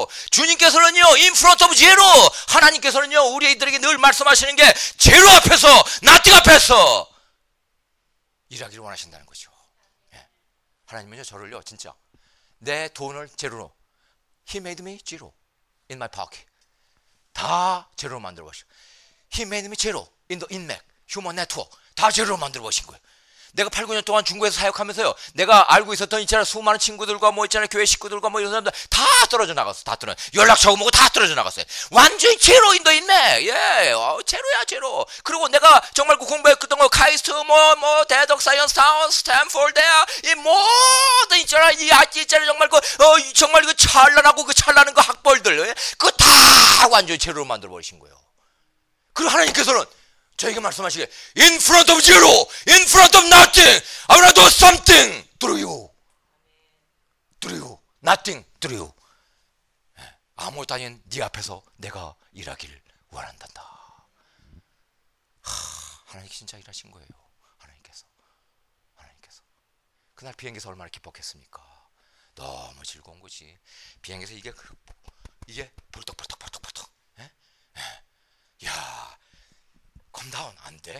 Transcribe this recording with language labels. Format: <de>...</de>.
<ko>주님께서는요</ko> <en>in front of zero.</en> <ko>하나님께서는요 우리들에게 늘 말씀하시는 게 제로 앞에서 나띵 앞에서 일하기를 원하신다는 거죠. 하나님은요 저를요 진짜 내 돈을 제로로</ko> <en>He made me zero in my pocket.</en> <ko>다 제로로 만들어 보시고</ko> <en>He made me zero in the inmac.</en> <ko>휴먼 네트워크 다 제로로 만들어 보신 거예요. 내가 8, 9년 동안 중국에서 사역하면서요. 내가 알고 있었던 있잖아요. 수많은 친구들과 뭐 있잖아요. 교회 식구들과 뭐 이런 사람들 다 떨어져 나갔어. 다 떨어져. 연락처고 뭐고 다 떨어져 나갔어요. 완전히 제로인도 있네. 제로야 제로. 그리고 내가 정말 그 공부했던 거 카이스트 뭐 대덕 사이언스 타운 스탠포드야 이 모든 있잖아. 이 있잖아 정말 정말 그 찬란하고 그 찬란한 그 학벌들 그거 다 완전히 제로로 만들어 버리신 거예요. 그리고 하나님께서는 저에게 말씀하시게</ko> <en>in front of zero, in front of nothing, I wanna do something through you, nothing through you.</en> <ko>아무것도 아닌 네 앞에서 내가 일하기를 원한단다. 하나님 진짜 일하신 거예요. 하나님께서 그날 비행기에서 얼마나 기뻤겠습니까? 너무 즐거운 거지. 비행기에서 이게 벌떡 야 컴다운 안 돼.</ko>